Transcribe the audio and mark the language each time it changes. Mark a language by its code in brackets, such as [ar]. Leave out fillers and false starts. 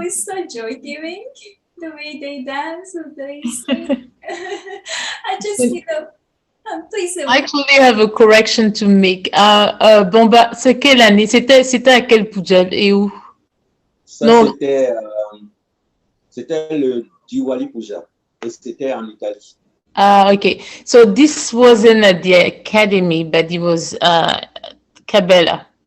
[en] It's so joy-giving, the way they dance, the way they sing. I just, please. I actually have a correction to make. [fr] Bamba, c'est quelle année? C'était à quel Puja et où? Ça, Non. c'était le Diwali Puja et c'était en Italie. [en] Okay. So this wasn't at the academy, but it was Cabela.